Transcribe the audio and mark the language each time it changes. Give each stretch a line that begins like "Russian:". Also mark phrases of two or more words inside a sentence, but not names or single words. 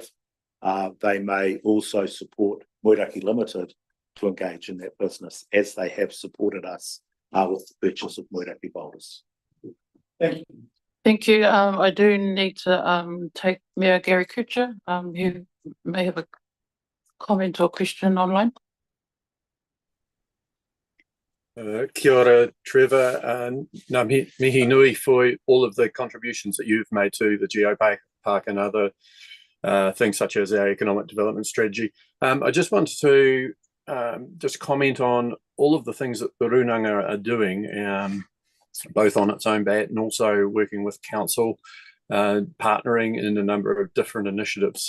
English: They may also support Moeraki Limited to engage in that business, as they have supported us with the purchase of Moeraki Boulders. Thank you. Thank you. I do need to take Mayor Gary Kuchar, who may have a comment or question online.
Māori: Kia ora, Trevor. Ngā mihi nui
English: for all of the contributions that you've made to the geopark and other things such as our economic development strategy. I just wanted to just comment on all of the things that the Runanga are doing, both on its own bat and also working with council, partnering in a number of different initiatives.